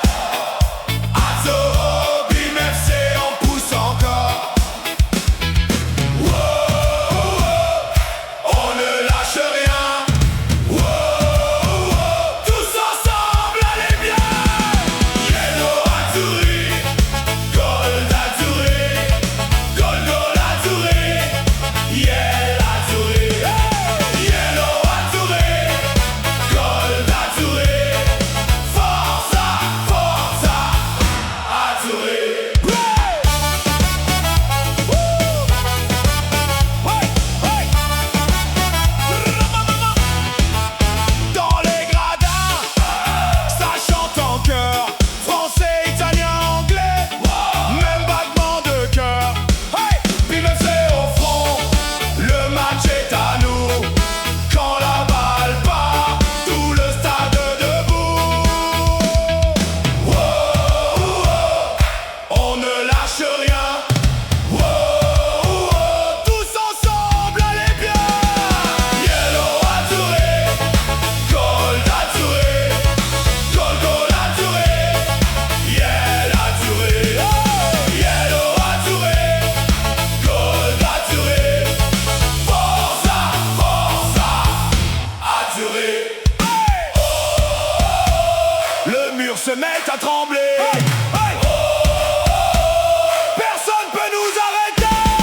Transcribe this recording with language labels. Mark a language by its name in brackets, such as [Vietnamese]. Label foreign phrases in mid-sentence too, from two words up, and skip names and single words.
[French] Azzurro, Bim FC, on pousse encore. On ne lâche rien. Tous ensemble, allez bien. [English] Yellow Azzurri, Gold Azzurri, Gold Gold Azzurri, Yellow Azzurri, Yellow Azzurri, Gold Azzurri, [Italian] Forza, Forza Azzurri. [French] Dans les gradins, ça chante en chœur. Français, italien, anglais, même battement de cœur. Hey, Bim FC au front, le match est à nous. Quand la balle part, tout le stade debout. On ne lâche rien. Tous ensemble, allez bien. [English] Yellow Azzurri, Gold Azzurri, Gold Gold Azzurri, Yellow Azzurri, Yellow Azzurri, Gold Azzurri, [Italian] Forza, Forza Azzurri. [French] Le mur se met à trembler. Personne peut nous arrêter.